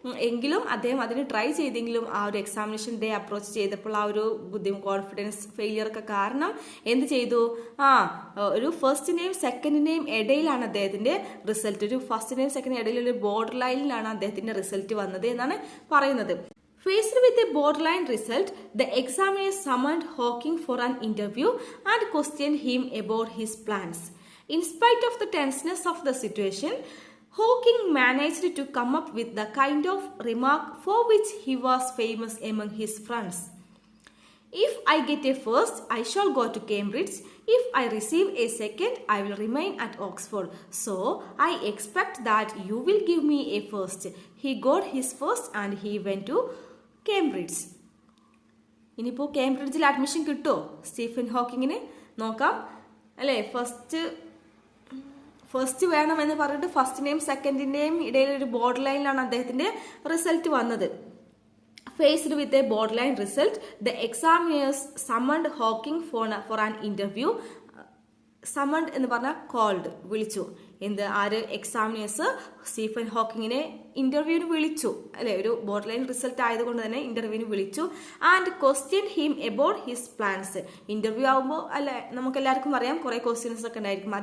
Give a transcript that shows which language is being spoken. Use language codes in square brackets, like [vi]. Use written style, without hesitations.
[ml] എങ്കിലും അദ്ദേഹം അതിന് ട്രൈ ചെയ്തെങ്കിലും ആ ഒരു എക്സാമിനേഷൻ ഡേ അപ്രോച്ച് ചെയ്തപ്പോൾ ആ ഒരു കോൺഫിഡൻസ് ഫെയിലിയർ ഒക്കെ കാരണം എന്ത് ചെയ്തു, ഒരു ഫസ്റ്റിന്റെയും സെക്കൻഡിന്റെയും ഇടയിലാണ് അദ്ദേഹത്തിന്റെ റിസൾട്ട്. ഒരു ഫസ്റ്റിന്റെയും സെക്കൻഡിന്റെയും ഇടയിൽ ഒരു ബോർഡർ ലൈനിലാണ് അദ്ദേഹത്തിന്റെ റിസൾട്ട് വന്നത് എന്നാണ് പറയുന്നത്. [en] Faced with a borderline result, the examiner summoned Hawking for an interview and questioned him about his plans. In spite of the tenseness of the situation, Hawking managed to come up with the kind of remark for which he was famous among his friends. If I get a first, I shall go to Cambridge. If I receive a second, I will remain at Oxford. So, I expect that you will give me a first. He got his first and he went to Cambridge. [ml] ഇനിയിപ്പോൾ കേംബ്രിഡ്ജിൽ admission കിട്ടുമോ Stephen ഹോക്കിങ്ങിന് നോക്കാം അല്ലേ. First വേണമെന്ന് പറഞ്ഞിട്ട് ഫസ്റ്റിന്റെയും സെക്കൻഡിന്റെയും ഇടയിൽ ഒരു border ലൈനിലാണ് അദ്ദേഹത്തിന്റെ result വന്നത്. [en] Faced with a borderline result, the examiners summoned Hawking for an interview. [ml] Summoned എന്ന് പറഞ്ഞാൽ കോൾഡ്, വിളിച്ചു. എക്സാമിനേഴ്സ് സ്റ്റീഫൻ ഹോക്കിങ്ങിനെ ഇന്റർവ്യൂവിന് വിളിച്ചു അല്ലെ, ഒരു ബോർഡർ ലൈൻ റിസൾട്ട് ആയതുകൊണ്ട് തന്നെ ഇന്റർവ്യൂവിന് വിളിച്ചു. [en] And question him about his plans. [ml] Interview ആകുമ്പോൾ അല്ലെ, നമുക്ക് എല്ലാവർക്കും അറിയാം കുറെ ക്വസ്റ്റ്യൻസ് ഒക്കെ ഉണ്ടായിരിക്കും.